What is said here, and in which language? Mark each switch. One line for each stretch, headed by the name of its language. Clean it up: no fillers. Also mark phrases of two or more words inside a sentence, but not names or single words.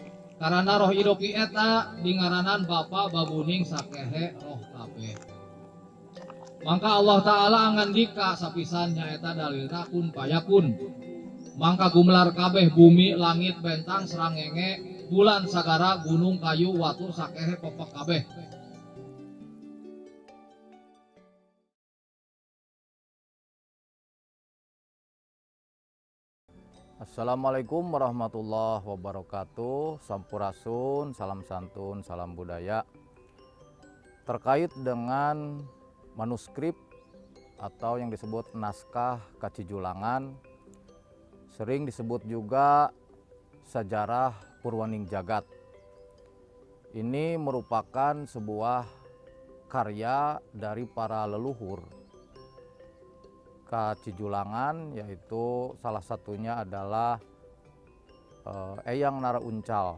Sundanese: Karena roh idopi eta di ngaranan bapa babuning sakehe roh kabeh. Mangka Allah Ta'ala ngandika sapisan nyaeta dalilna
Arabic: كن فيكون.
Sundanese: Mangka gumelar kabeh bumi langit bentang serangenge bulan sagara gunung kayu watu sakehe popok kabeh.
Arabic: السلام عليكم ورحمة الله وبركاته.
Indonesian: Sampurasun, salam santun, salam budaya. Terkait dengan manuskrip atau yang disebut naskah Kacijulangan, sering disebut juga sejarah Purwaning Jagat. Ini merupakan sebuah karya dari para leluhur Kacijulangan, yaitu salah satunya adalah Eyang Nara Uncal.